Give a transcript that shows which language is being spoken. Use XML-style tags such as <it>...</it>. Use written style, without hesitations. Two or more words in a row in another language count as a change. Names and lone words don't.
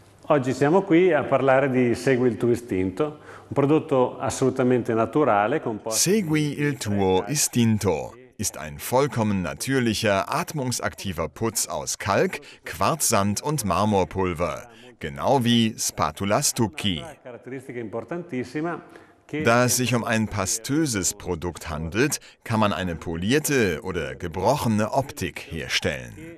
<it>Oggi siamo qui a parlare di Segui il tuo istinto, un prodotto assolutamente naturale.</it> <de>Segui il tuo istinto ist ein vollkommen natürlicher, atmungsaktiver Putz aus Kalk, Quarzsand und Marmorpulver, genau wie Spatula Stucchi. Da es sich um ein pastöses Produkt handelt, kann man eine polierte oder gebrochene Optik herstellen.</de>